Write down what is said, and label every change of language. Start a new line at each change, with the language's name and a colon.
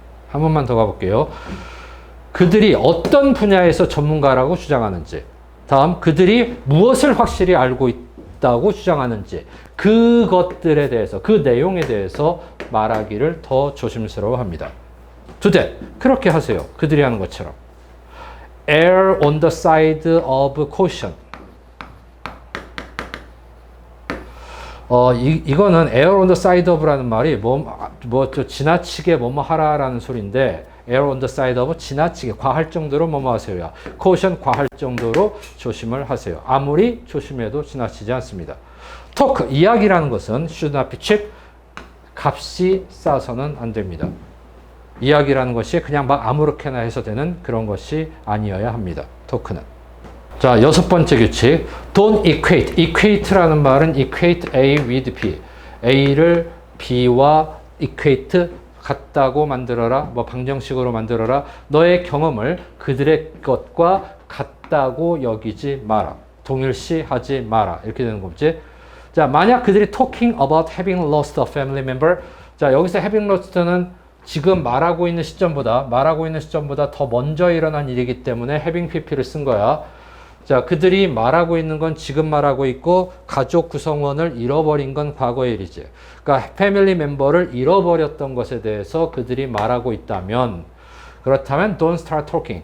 Korean: 한 번만 더 가볼게요. 그들이 어떤 분야에서 전문가라고 주장하는지. 다음, 그들이 무엇을 확실히 알고 있다고 주장하는지. 그것들에 대해서, 그 내용에 대해서 말하기를 더 조심스러워 합니다.
English: Do that.
Korean: 그렇게 하세요. 그들이 하는 것처럼.
English: Err on the side of caution.
Korean: 이거는
English: err on the side of
Korean: 라는 말이 좀 지나치게 뭐뭐 하라라는 소리인데, err on the side of 지나치게, 과할 정도로 뭐뭐 하세요야. caution 과할 정도로 조심을 하세요. 아무리 조심해도 지나치지 않습니다. talk, 이야기라는 것은
English: should not be cheap,
Korean: 값이 싸서는 안 됩니다. 이야기라는 것이 그냥 막 아무렇게나 해서 되는 그런 것이 아니어야 합니다. 토크는. 자, 6번째 규칙.
English: Don't equate. equate라는 말은 equate A with B.
Korean: A를 B와 equate, 같다고 만들어라. 뭐 방정식으로 만들어라. 너의 경험을 그들의 것과 같다고 여기지 마라. 동일시하지 마라. 이렇게 되는 거지.
English: 자, 만약 그들이 talking about having lost a family member.
Korean: 자, 여기서 having lost는 지금 말하고 있는 시점보다 더 먼저 일어난 일이기 때문에 having pp를 쓴 거야. 자, 그들이 말하고 있는 건 지금 말하고 있고, 가족 구성원을 잃어버린 건 과거의 일이지. 그러니까 패밀리 멤버를 잃어버렸던 것에 대해서 그들이 말하고 있다면, 그렇다면
English: don't start talking.